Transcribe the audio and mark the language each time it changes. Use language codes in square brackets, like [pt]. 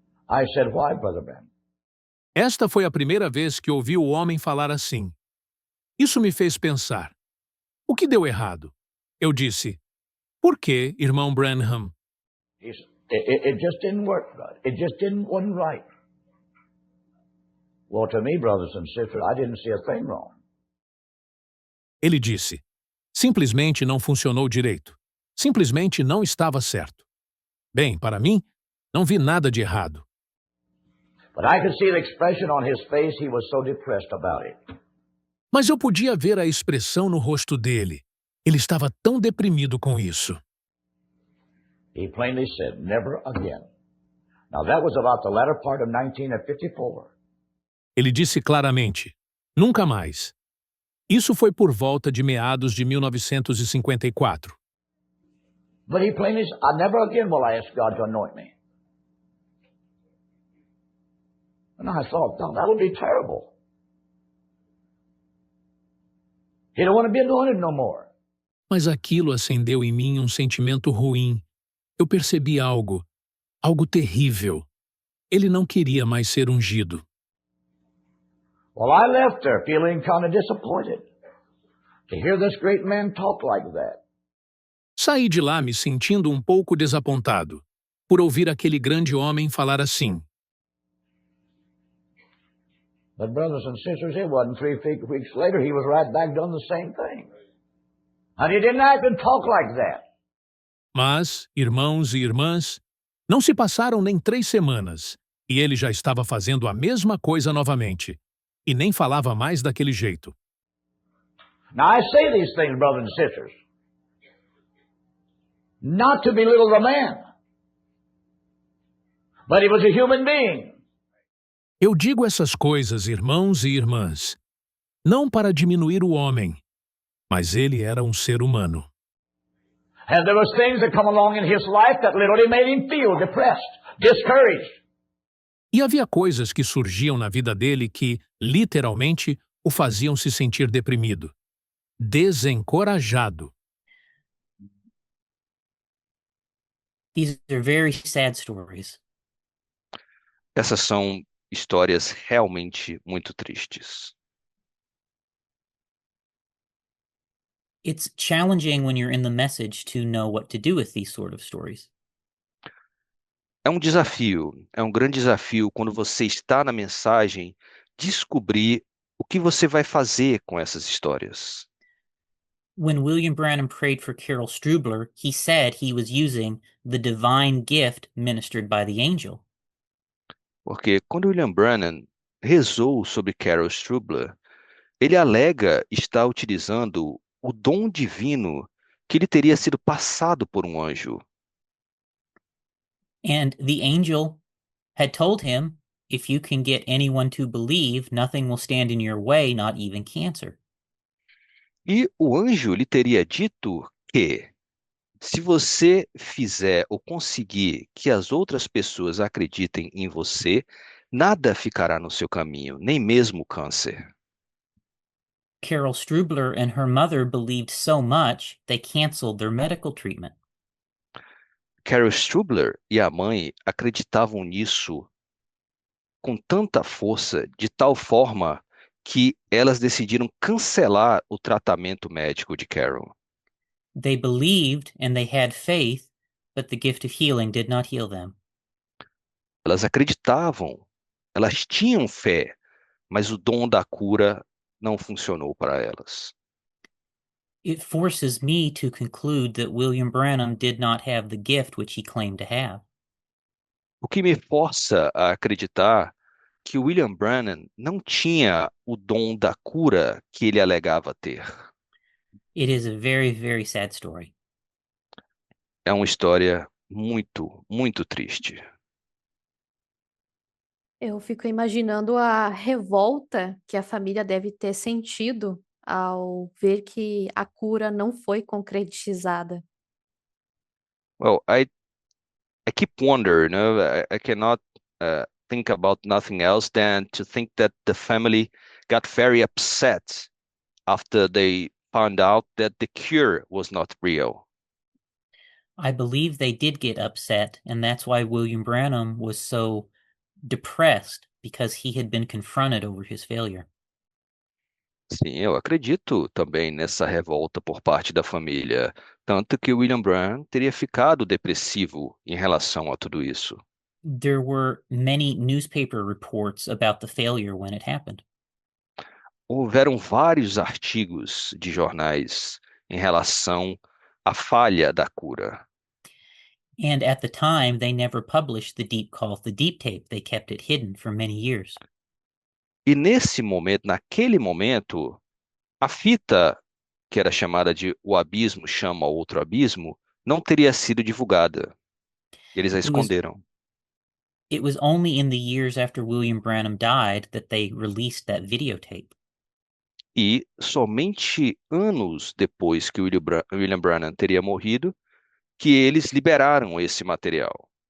[en] I said, why, Brother Ben? [pt] Esta foi a primeira vez que ouvi o homem falar assim. Isso me fez pensar. O que deu errado? Eu disse, por que, irmão Branham? [en] He said, it just didn't work, God. It just wasn't right. Well, to me, brothers and sisters, I didn't see a thing wrong. [pt] Ele disse, simplesmente não funcionou direito. Simplesmente não estava certo. Bem, para mim, não vi nada de errado. [en] But I could see the expression on his face. He was so depressed about it. [pt] Mas eu podia ver a expressão no rosto dele. Ele estava tão deprimido com isso. [en] He plainly said, never again. Now, that was about the latter part of 1954. [pt] Ele disse claramente, nunca mais. Isso foi por volta de meados de 1954. [en] But he plainly said, never again will I ask God to anoint me. And I thought, no, that would be terrible. He don't want to be anointed no more. [pt] Mas aquilo acendeu em mim um sentimento ruim. Eu percebi algo terrível. Ele não queria mais ser ungido. [en] Well, I left there feeling kind of disappointed to hear this great man talk like that. [pt] Saí de lá me sentindo um pouco desapontado por ouvir aquele grande homem falar assim. [en] But brothers and sisters, it wasn't 3 weeks later, he was right back doing the same thing. And he didn't act and talk like that. [pt] Mas, irmãos e irmãs, não se passaram nem 3 semanas, e ele já estava fazendo a mesma coisa novamente, e nem falava mais daquele jeito. [en] Now I say these things, brothers and sisters, not to belittle the man, but he was a human being. [pt] Eu digo essas coisas, irmãos e irmãs, não para diminuir o homem, mas ele era um ser humano. [en] And there was things that come along in his life that literally made him feel depressed, discouraged. [pt] E havia coisas que surgiam na vida dele que, literalmente, o faziam se sentir deprimido, desencorajado. [en] These are very sad stories. [pt] Essas são histórias realmente muito tristes. [en] It's challenging when you're in the message to know what to do with these sort of stories. [pt] É um desafio, é um grande desafio quando você está na mensagem descobrir o que você vai fazer com essas histórias. [en] When William Branham prayed for Carol Strubler, he said he was using the divine gift ministered by the angel. [pt] Porque quando William Branham rezou sobre Carol Strubler, ele alega estar utilizando o dom divino que lhe teria sido passado por um anjo. [en] And the angel had told him If you can get anyone to believe, nothing will stand in your way, not even cancer. [pt] E o anjo lhe teria dito que, se você fizer ou conseguir que as outras pessoas acreditem em você, nada ficará no seu caminho, nem mesmo o câncer. [en] Carol Strubler and her mother believed so much, they canceled their medical treatment. [pt] Carol Strubler e a mãe acreditavam nisso com tanta força, de tal forma que elas decidiram cancelar o tratamento médico de Carol. [en] They believed and they had faith, but the gift of healing did not heal them. [pt] Elas acreditavam, elas tinham fé, mas o dom da cura não funcionou para elas. [en] It forces me to conclude that William Branham did not have the gift which he claimed to have. [pt] O que me força a acreditar que William Branham não tinha o dom da cura que ele alegava ter. [en] It is a very, very sad story. [pt] É uma história muito, muito triste. Eu fico imaginando a revolta que a família deve ter sentido ao ver que a cura não foi concretizada. [en] Well, I keep wondering, I cannot think about nothing else than to think that the family got very upset after they found out that the cure was not real. I believe they did get upset, and that's why William Branham was so depressed, because he had been confronted over his failure. [pt] Sim, eu acredito também nessa revolta por parte da família, tanto que William Branham teria ficado depressivo em relação a tudo isso. [en] There were many newspaper reports about the failure when it happened. [pt] Houveram vários artigos de jornais em relação à falha da cura. [en] And at the time, they never published the deep call, the deep tape. They kept it hidden for many years. [pt] E nesse momento, naquele momento, a fita, que era chamada de O Abismo Chama Outro Abismo, não teria sido divulgada. Eles a [en] It was [pt] esconderam. [en] it was only in the years after William Branham died that they released that videotape. [pt] E somente anos depois que William Branham teria morrido, que eles liberaram esse material.